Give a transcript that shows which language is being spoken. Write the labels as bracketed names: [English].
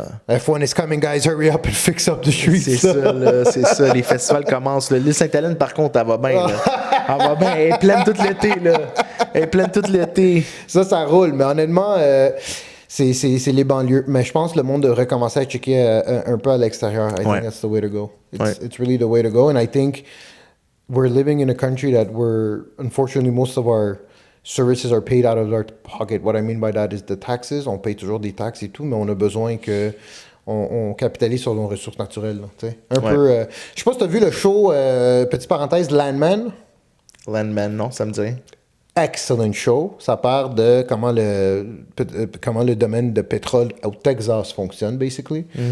[English] F1 is coming, guys, hurry up and fix up the streets. [French] C'est ça, là, c'est ça. Les festivals commencent. L'île Sainte-Hélène, par contre, elle va bien, là. Elle va bien. Elle est pleine tout l'été, là. Elle est pleine tout l'été. Ça roule. Mais honnêtement... c'est les banlieues. Mais je pense que le monde devrait commencer à checker un peu à l'extérieur. [English] I think that's the way to go. It's really the way to go. And I think we're living in a country that unfortunately, most of our services are paid out of our pocket. What I mean by that is the taxes. [French] On paye toujours des taxes et tout, mais on a besoin que on capitalise sur nos ressources naturelles. Là, peu. Je sais pas si tu as vu le show, petite parenthèse, Landman. Landman, non, ça me dit. [English] Excellent show. [French] Ça part de comment le domaine de pétrole au Texas fonctionne, basically.